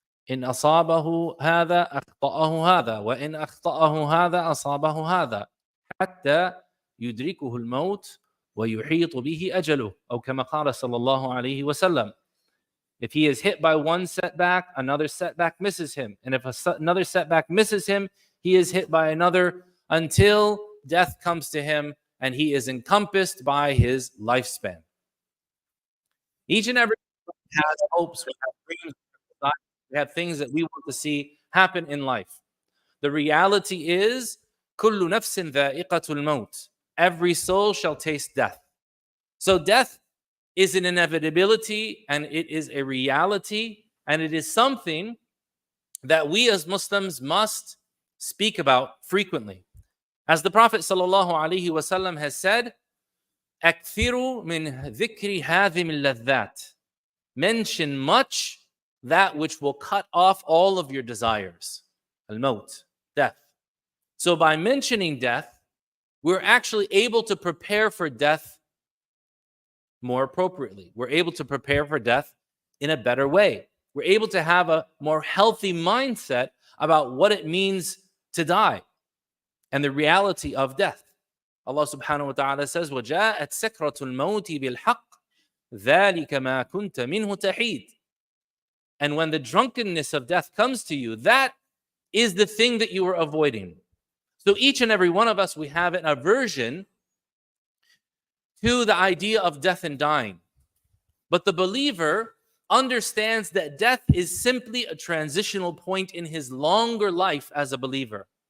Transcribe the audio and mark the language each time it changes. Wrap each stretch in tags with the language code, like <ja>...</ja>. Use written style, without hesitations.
<ar>إِنْ أَصَابَهُ هَذَا أَخْطَأَهُ هَذَا وَإِنْ أَخْطَأَهُ هَذَا أَصَابَهُ هَذَا حَتَّى يُدْرِكُهُ الْمَوْتُ وَيُحِيطُ بِهِ أَجَلُهُ أو كما قال صلى الله عليه وسلم.</ar> <en>If he is hit by one setback, another setback misses him. And if another setback misses him, he is hit by another until death comes to him and he is encompassed by his lifespan. Each and every one has hopes, we have dreams, we have things that we want to see happen in life. The reality is,</en> <ar>كُلُّ نَفْسٍ ذَائِقَةُ الْمَوْتِ.</ar> <en>Every soul shall taste death. So death is an inevitability and it is a reality and it is something that we as Muslims must speak about frequently. As the Prophet ﷺ has said,</en> <ar>أَكْثِرُوا مِنْ ذِكْرِ هَذِمِ اللَّذَّاتِ.</ar> <en>Mention much that which will cut off all of your desires. Al-maut, death. So by mentioning death, we're actually able to prepare for death more appropriately. We're able to prepare for death in a better way. We're able to have a more healthy mindset about what it means to die and the reality of death. Allah subhanahu wa ta'ala says,</en> <ar>وَجَاءَتْ سَكْرَةُ الْمَوْتِ بِالْحَقِّ ذَلِكَ مَا كُنْتَ مِنْهُ تَحِيدٌ.</ar> <en>And when the drunkenness of death comes to you, that is the thing that you are avoiding. So each and every one of us, we have an aversion to the idea of death and dying. But the believer understands that death is simply a transitional point in his longer life as a believer.</en>